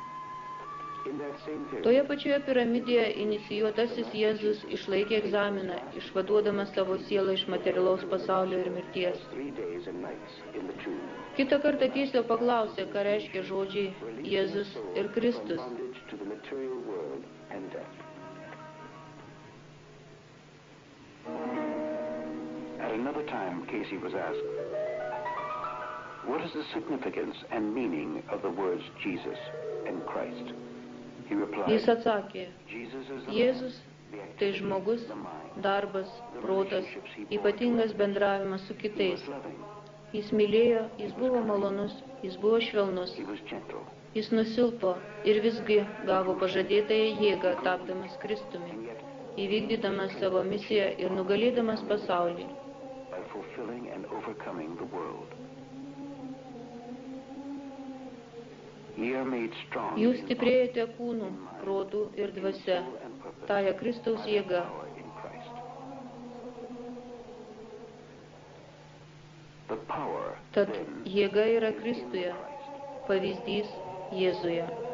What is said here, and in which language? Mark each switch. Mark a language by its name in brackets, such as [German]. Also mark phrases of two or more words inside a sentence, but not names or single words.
[Lithuanian] Toje pačioje piramidėje inicijuotasis Jėzus išlaikė egzaminą, išvaduodamas savo sielą iš materialaus pasaulio ir mirties. Kitą kartą Keisio paklausė, ką reiškia žodžiai Jėzus ir Kristus. [English] At another time, Casey was asked, "What is the significance and meaning of the words Jesus and Christ?" He replied, [Lithuanian] Jis atsakė, [English] "Jesus is the [Lithuanian] Jėzus [English] man, [Lithuanian] tai žmogus, darbas, protas, ypatingas bendravimas su [English] He [Lithuanian] kitais. [English] was loving, [Lithuanian] Jis mylėjo, jis buvo malonus, jis buvo švelnus, [English] he was gentle, [Lithuanian] jis nusilpo ir visgi gavo pažadėtąją jėgą, tapdamas Kristumi, [English] and yet [Lithuanian] įvykdydamas savo misiją ir nugalėdamas pasaulį. [English] by fulfilling and overcoming the world. Ye are made strong [Lithuanian] Jūs [English] in [Lithuanian] stiprėjate kūnų, protų ir dvasia, tąją Kristaus jėgą. [English] power in Christ. The power [Lithuanian] Tad [English] then [Lithuanian] jėga yra [English] is in [Lithuanian] Kristuje, [English] Christ. [Lithuanian] pavyzdys Jėzuje.